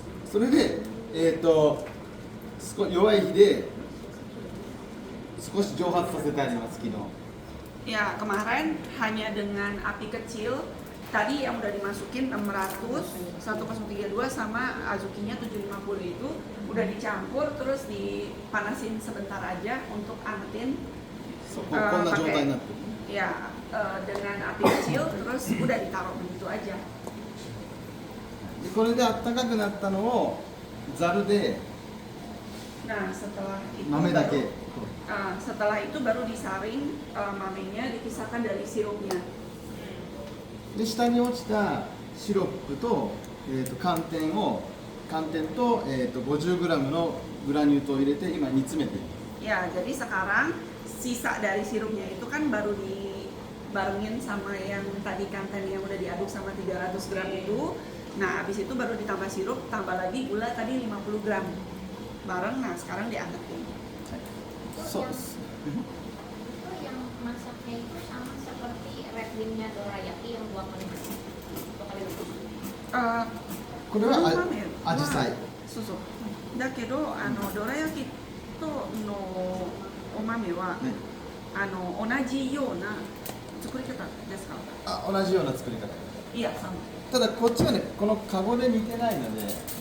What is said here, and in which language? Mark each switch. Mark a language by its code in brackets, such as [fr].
[ja] それで、弱い火で少し蒸発させてあります昨日。 [id] Ya, kemarin hanya dengan api kecil. Tadi yang udah dimasukin 600, 1032 sama azukinya 750 itu udah dicampur terus dipanasin sebentar aja untuk angetin. [ja] そうこんな状態になってる。 [id] Ya, dengan api kecil terus udah ditaruh begitu aja. [ja] でこれであったかくなったのをざるで [id] Nah, setelah itu [ja] 豆だけ [id] setelah itu baru disaring mamenya, dipisahkan dari sirupnya. [ja] で下に落ちたシロップと、寒天と、50g のグラニュー糖を入れて今煮詰めている。 [id] Ya, jadi sekarang sisa dari sirupnya itu kan baru dibarengin sama yang tadi kanten yang udah diaduk sama 300 gram itu. Nah, habis itu baru ditambah sirup, tambah lagi gula tadi 50 gram bareng. Nah, sekarang diangetin. [ja] そうです。 [id] Itu yang masaknya itu sama seperti red bean-nya dorayaki yang 2 kali bersih. 2 kali rebus. [ja] これは豆アジサイ。そうそう。だけど、どら焼きとのお豆は、ね、同じような作り方ですか？あ、同じような作り方。 [id] いや、sama. [ja] ただこっちはね、このカゴで煮てないので、